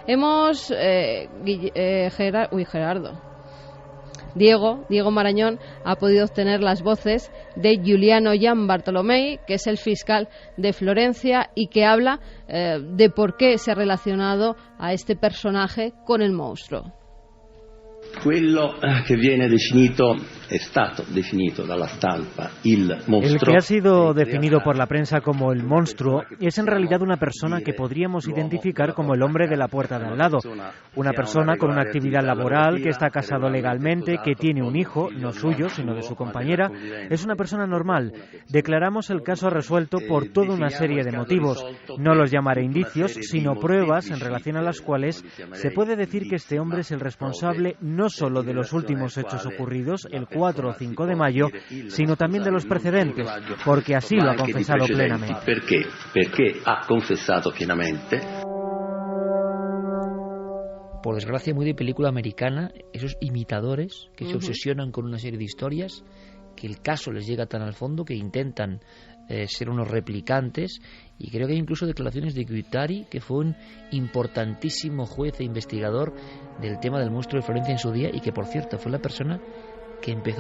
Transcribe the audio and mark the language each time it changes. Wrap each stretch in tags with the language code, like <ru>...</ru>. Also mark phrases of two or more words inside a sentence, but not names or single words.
<es>Diego Marañón ha podido obtener las voces de Giuliano Gianbartolomei, que es el fiscal de Florencia y que habla de por qué se ha relacionado a este personaje con el monstruo.</es> <it>Quello che viene definito, è stato definito dalla stampa il monstruo.</it> <es>El que ha sido definido por la prensa como el monstruo es en realidad una persona que podríamos identificar como el hombre de la puerta de al lado. Una persona con una actividad laboral, que está casado legalmente, que tiene un hijo, no suyo, sino de su compañera. Es una persona normal. Declaramos el caso resuelto por toda una serie de motivos. No los llamaré indicios, sino pruebas en relación a las cuales se puede decir que este hombre es el responsable no solo de los últimos hechos ocurridos el 4 o 5 de mayo, sino también de los precedentes, porque así lo ha confesado plenamente.</es> <it>Perché ha confessato pienamente.</it> <es>Por desgracia, muy de película americana, esos imitadores que se obsesionan con una serie de historias, que el caso les llega tan al fondo que intentan ser unos replicantes, y creo que hay incluso declaraciones de Guattari, que fue un importantísimo juez e investigador del tema del monstruo de Florencia en su día, y que, por cierto, fue la persona</es>